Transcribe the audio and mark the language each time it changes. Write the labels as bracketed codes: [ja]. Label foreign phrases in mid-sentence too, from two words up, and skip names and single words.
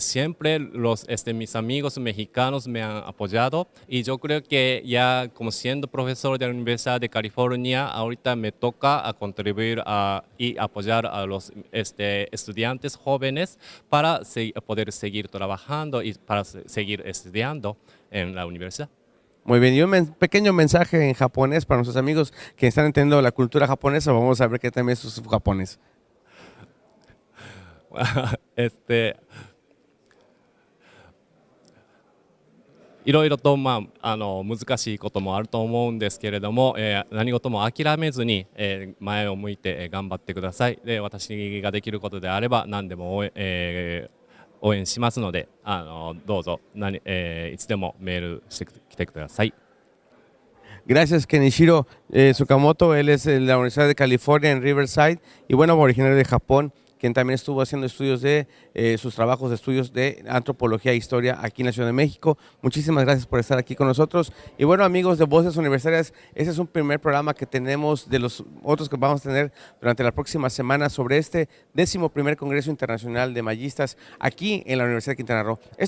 [es] Siempre mis amigos mexicanos me han apoyado y yo creo que ya como siendo profesor de la Universidad de California, ahorita me toca a contribuir y apoyar a los estudiantes jóvenes para poder seguir trabajando y para seguir estudiando en la universidad. Muy bien, y un pequeño mensaje en japonés para nuestros amigos que están entendiendo la cultura japonesa. Vamos a ver qué también es su japonés. [ja] いろいろと、難しいこともあると思うんですけれども、何事も諦めずに、前を向いて、頑張ってください。で、私ができることであれば何でも応援しますので、どうぞいつでもメールしてきてください。 [es] Gracias, Kenshiro Tsukamoto. Él es de la Universidad de California en Riverside y bueno, originario de Japón, quien también estuvo haciendo estudios de sus trabajos de estudios de antropología e historia aquí en la Ciudad de México. Muchísimas gracias por estar aquí con nosotros. Y bueno, amigos de Voces Universitarias, este es un primer programa que tenemos de los otros que vamos a tener durante la próxima semana sobre este 11º Congreso Internacional de Mayistas aquí en la Universidad de Quintana Roo.